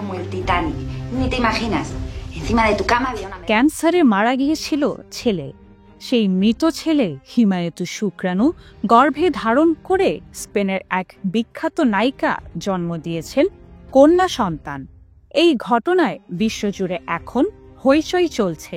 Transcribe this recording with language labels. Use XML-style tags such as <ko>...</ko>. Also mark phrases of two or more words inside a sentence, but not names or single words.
<es>el Titanic. Ni te imaginas. Encima de tu cama había una...</es> <bn>ক্যান্সারে মারা গিয়েছিল ছেলে। সেই মৃত ছেলে হিমায়িত শুক্রাণু গর্ভে ধারণ করে স্পেনের এক বিখ্যাত নায়িকা জন্ম দিয়েছেন কন্যা সন্তান। এই ঘটনায় বিশ্বজুড়ে এখন হইচই চলছে।</bn>